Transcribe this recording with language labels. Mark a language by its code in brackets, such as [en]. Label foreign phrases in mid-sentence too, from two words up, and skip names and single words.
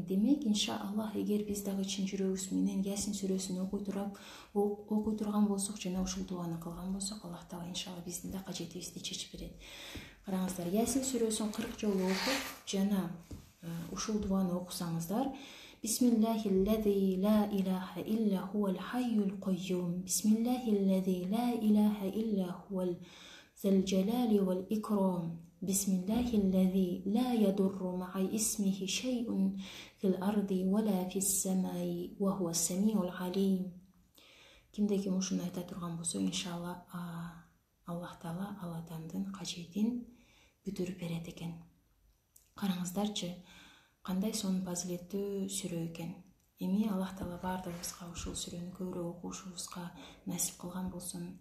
[ky] Демек, иншаллах, эгер биз дагы чын жүрөгүбүз менен Ясин сүрөсүн окуй турган болсок жана ушул дуаны кылган болсок, Аллах Таала иншаллах биздин да кажетибизди чечип берет. Караңыздар, Ясин сүрөсүн 40 жолу окуп жана ушул дуаны окусаңыздар: [ar] بسم الله الذي لا إله إلا هو الحي القيوم. بسم الله الذي لا إله إلا هو ذو الجلال والإكرام. بسم الله الذي لا يضر مع اسمه شيء في الأرض ولا في السماء وهو السميع العليم. [ky] Кимде ким ушуну айта турган болсо, иншалла Аллах Таала ал адамдын кажетин бүтүрүп берет экен. Караңыздарчы, кандай сонун фазилеттүү сүрө экен. Эми Аллах Таала баардыгыбызга ушул сүрөнү көбүрөөк окушубузга насип кылган болсун.